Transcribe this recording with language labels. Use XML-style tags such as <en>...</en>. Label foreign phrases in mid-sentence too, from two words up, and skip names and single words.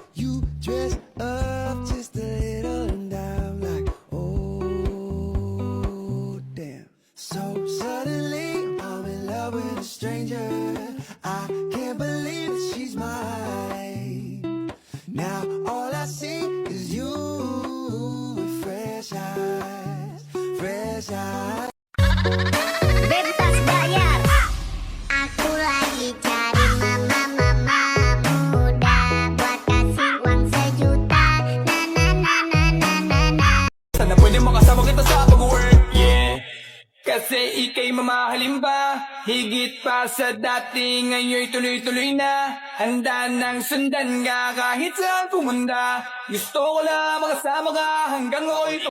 <en>You dress up just a little and I'm like, oh damn. So suddenly I'm in love with a stranger. I can't believe that she's mine. Now all I see is you with fresh eyes, fresh eyes.</en> <id>Bebas bayar. Aku lagi cari mama muda buat kasih uang sejuta. Na na na na na na na.</id> <tl>Sana pwede makasama kita sa pag-work, yeah. Kasi ika'y mamahalin pa, higit pa sa dati, ngayon'y tuloy-tuloy na. Handa nang sundan ka kahit saan pumunta. Gusto ko lang makasama ka hanggang ako'y</tl>